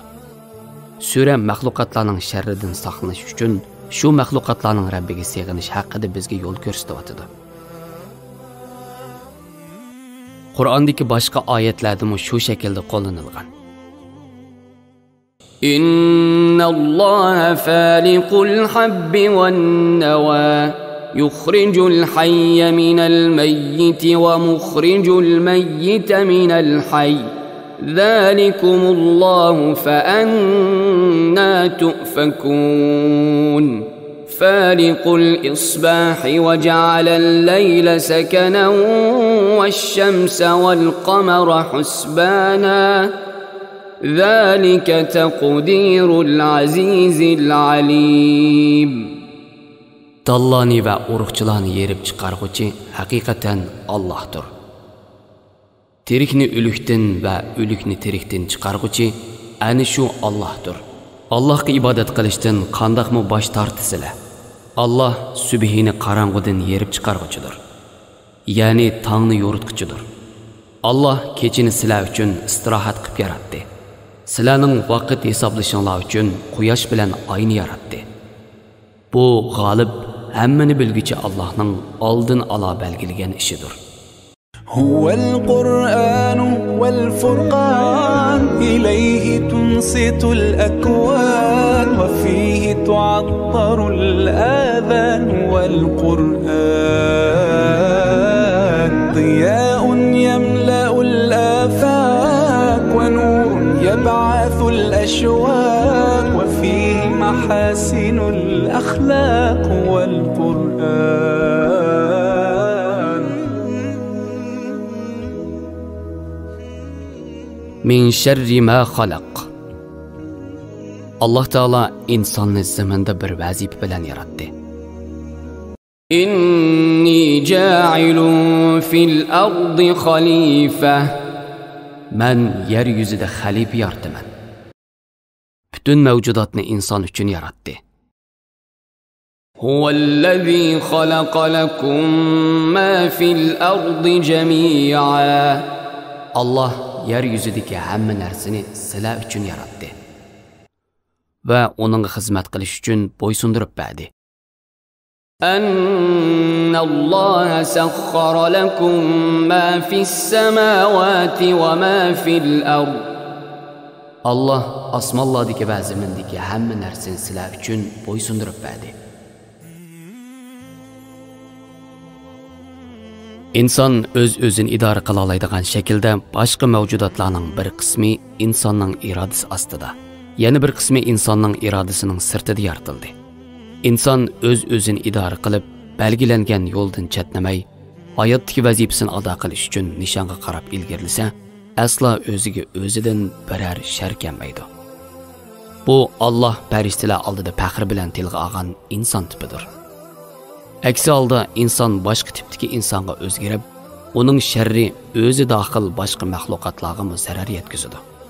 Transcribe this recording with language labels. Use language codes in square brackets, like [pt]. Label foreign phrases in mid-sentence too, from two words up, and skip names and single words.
[uz] Sura maxluqotlarning sharridan saqlanish uchun shu maxluqotlarning Rabbiga sig'inish haqida bizga yo'l ko'rsatyapti. Qur'ondagi boshqa oyatlarda shu shaklda qo'llanilgan. [ar] إن الله فالق الحب والنوى يخرج الحي من الميت ومخرج الميت من الحي. ذلكم الله فأنا تؤفكون فالق الإصباح وجعل الليل سكنا والشمس والقمر حسبانا ذلك تقدير العزيز العليم. [uz] Dallani ve uruqchilarni yerib chiqarg'uvchi haqiqatan Allohdir. Tirikni o'likdan va o'likni tirikdan chiqarg'uvchi ana shu Allohdir. Allohga ibodat qilishdan qandoqmi bosh tortisizlar? Allah subhini qorong'udan yerib chiqarg'uchidir. Ya'ni tongni yo'ritquchidir. Allah kechini sizlar uchun istirohat qilib yaratdi. Sizlarning vaqt hisoblashinglar uchun quyosh bilan oyni yaratdi. Bu g'olib hammani bilguchi Allohning oldin ola belgilagan ishidir. [ar] هو القرآن والفرقان إليه تنصت الأكوان وفيه تعطر الآذان والقرآن ضياء يملأ الآفاق ونور يبعث الأشواق وفيه محاسن الأخلاق والقرآن من شر ما خلق. [uz] Allah Taala insonni zamanda bir vazifa bilan yaratdi. [ar] إني جاعل في الأرض خليفة. [uz] Men yer yuzida xalifa yarataman. Bütün mavjudotni inson uchun yaratdi. [ar] هو الذي خلق لكم ما في الأرض جميعا. [uz] Allah yer yuzidagi hamma narsani sizlar uchun yaratdi va uningga xizmat qilish uchun bo'ysundirib berdi. [ar] أن الله سخر لكم ما في السماوات وما في الأرض. [uz] Allah osmonlardagi va zamindagi hamma narsani sizlar uchun bo'ysundirib berdi. İnsan öz-özünü idare qila oladigan shaklda boshqa mavjudotlarning bir qismi insonning irodasi ostida, yana bir qismi insonning irodasining sirtida yaratildi. İnson öz-özünü idare qilib, belgilangan yo'ldan chetnamay, hayotdagi vazifasini ado qilish uchun nishonga qarab ilgarilsa, aslo o'ziga o'zidan biror shar kelmaydi. Bu Alloh farishtalar oldida faxr bilan tilga olgan inson tipidir. Aksi holda inson boshqa tipdagi insonga o'zgarib, uning sharri o'zi daxil boshqa mahluqotlarga zarar yetkazadi.